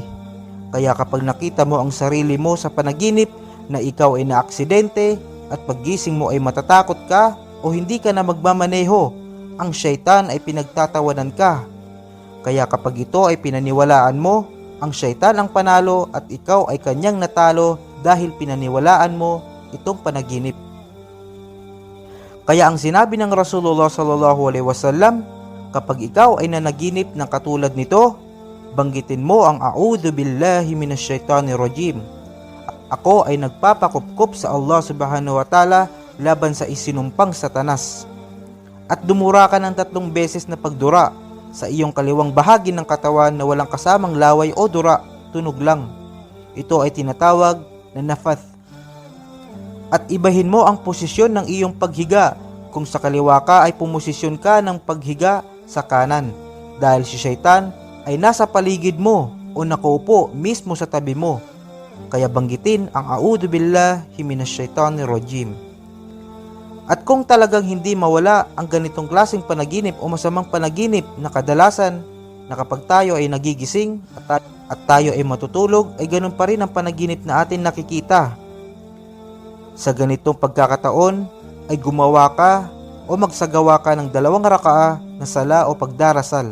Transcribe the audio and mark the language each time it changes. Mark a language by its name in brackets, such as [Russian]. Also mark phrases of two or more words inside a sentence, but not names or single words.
[Filipino] Kaya kapag nakita mo ang sarili mo sa panaginip na ikaw ay naaksidente, at paggising mo ay matatakot ka o hindi ka na magmamaneho, ang syaitan ay pinagtatawanan ka. Kaya kapag ito ay pinaniwalaan mo, ang syaitan ang panalo at ikaw ay kanyang natalo dahil pinaniwalaan mo itong panaginip. Kaya ang sinabi ng Rasulullah [Arabic] صلى الله عليه وسلم, [Filipino] kapag ikaw ay nanaginip ng katulad nito, banggitin mo ang [Arabic] أعوذ بالله من الشيطان الرجيم. [Filipino] Ako ay nagpapakupkup sa Allah [Arabic] سبحانه وتعالى [Filipino] laban sa isinumpang Satanas. At dumura ka ng 3 beses na pagdura sa iyong kaliwang bahagi ng katawan na walang kasamang laway o dura, tunog lang. Ito ay tinatawag na nafath. At ibahin mo ang posisyon ng iyong paghiga. Kung sa kaliwa ka ay pumosisyon ka ng paghiga sa kanan, dahil si syaitan ay nasa paligid mo o nakaupo mismo sa tabi mo. Kaya banggitin ang [Arabic] أعوذ بالله من الشيطان الرجيم. [Filipino] At kung talagang hindi mawala ang ganitong klaseng panaginip o masamang panaginip na kadalasan na kapag tayo ay nagigising at tayo ay matutulog, ay ganun pa rin ang panaginip na atin nakikita. Sa ganitong pagkakataon ay gumawa ka o magsagawa ka ng 2 raka'a na sala o pagdarasal.